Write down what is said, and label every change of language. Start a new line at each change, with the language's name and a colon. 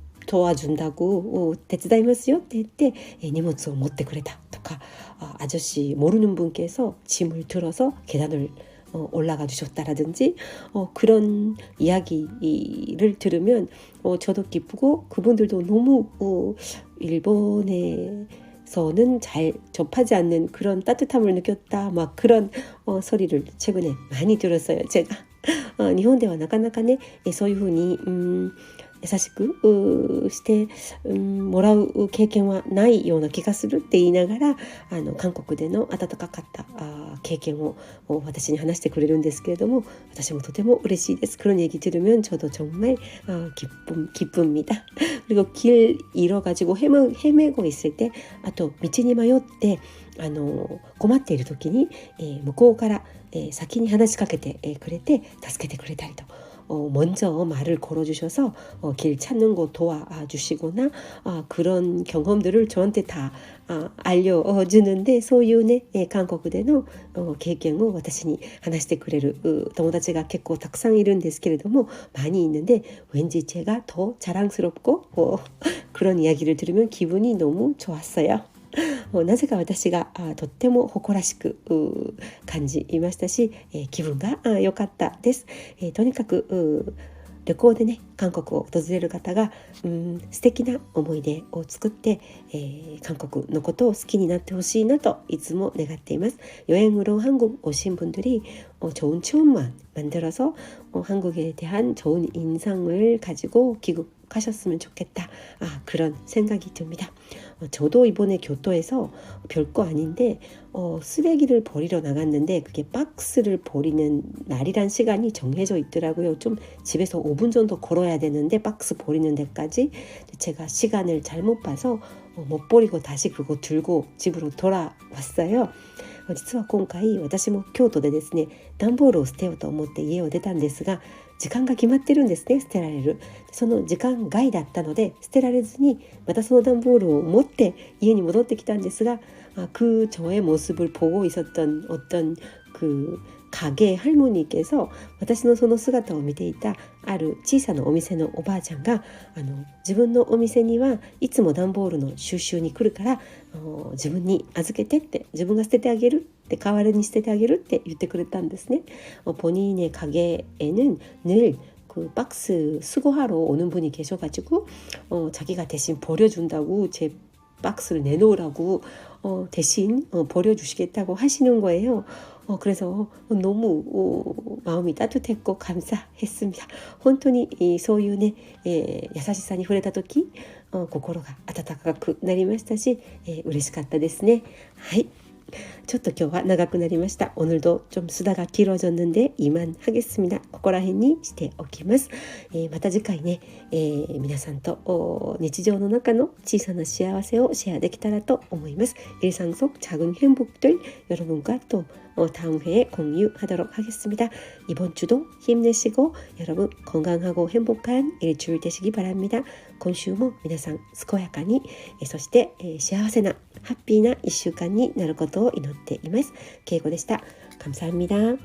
Korean: 도와준다고
Japanese: 手伝いますよって言って
Korean: 荷物を持ってくれたとか 아저씨 모르는 분께서 짐을 들어서 계단을 올라가 주셨다라든지 그런 이야기를 들으면 저도 기쁘고 그분들도 너무 일본에서는 잘 접하지 않는 그런 따뜻함을 느꼈다 막 그런 소리를 최근에 많이 들었어요. 제가
Japanese: 日本ではなかなかねそういうふうに優しくしてもらう経験はないような気がするって言いながら韓国での温かかった経験を私に話してくれるんですけれども私もとても嬉しいです。
Korean: 그런 얘기 들으면 저도 정말 기쁩니다. 그리고 길 잃어가지고 헤매고 있을 때 또
Japanese: 道に迷って困っている時に、向こうから、先に話しかけて、くれて助けてくれたりと
Korean: 먼저 말을 걸어주셔서 길 찾는 거 도와주시거나 그런 경험들을 저한테 다 알려주는데
Japanese: そういうね、韓国での経験を私に話してくれる友達が結構たくさんいるんですけれども
Korean: 많이있는데왠지제가더 자랑스럽고 그런 이야기를 들으면 기분이 너무 좋았어요.
Japanese: なぜか私がとっても誇らしく感じましたし、気分が良かったです。とにかく旅行でね韓国を訪れる方が素敵な思い出を作って、韓国のことを好きになってほしいなといつも願っています。
Korean: 여행으로 한국 오신 분들이 좋은 추억만 만들어서 한국에 대한 좋은 인상을 가지고 귀국하셨으면 좋겠다. 그런 생각이 듭니다. 저도 이번에 교토에서 별거 아닌데 쓰레기를 버리러 나갔는데 그게 박스를 버리는 날이란 시간이 정해져 있더라고요. 좀 집에서 5분 정도 걸어야 되는데 박스 버리는 데까지 제가 시간을 잘못 봐서 못 버리고 다시 그거 들고 집으로 돌아왔어요.
Japanese: 実は今回私も京都でですね段ボールを捨てようと思って家を出たんですが時間が決まってるんですね。捨てられるその時間外だったので捨てられずにまたその段ボールを持って家に戻ってきたんですが
Korean: 그 저의 모습을 보고 있었던 어떤 그 가게 할머니께서
Japanese: 私のその姿を見ていたある小さなお店のおばあちゃんが自分のお店にはいつも段ボールの収集に来るから自分に預けてって自分が捨ててあげるって代わりに捨ててあげるって言ってくれたんですね。
Korean: 본인의 가게에는 늘 그 박스 수거하러 오는 분이 계셔가지고 자기가 대신 버려준다고 제 박스를 내놓으라고 대신 버려주시겠다고 하시는 거예요. 그래서 너무 마음이 따뜻했고 감사했습니다.
Japanese: 本当にそういうね、優しさに触れた時心が温かくなりましたし、嬉しかったですね。はい。ちょっと今日は長くなりました。
Korean: 오늘도 좀 수다가 길어졌는데 이만하겠습니다.
Japanese: ここら辺にしておきます。また次回ね、皆さんと日常の中の小さな幸せをシェアできたらと思います。
Korean: 일상 속 작은 행복들 여러분과 또 다음 회에 공유하도록 하겠습니다. 이번 주도 힘내시고 여러분 건강하고 행복한 일주일 되시기 바랍니다.
Japanese: 今週も皆さん健やかにそして幸せなハッピーな1週間になることを祈っています。けいこでした。
Korean: 감사합니다.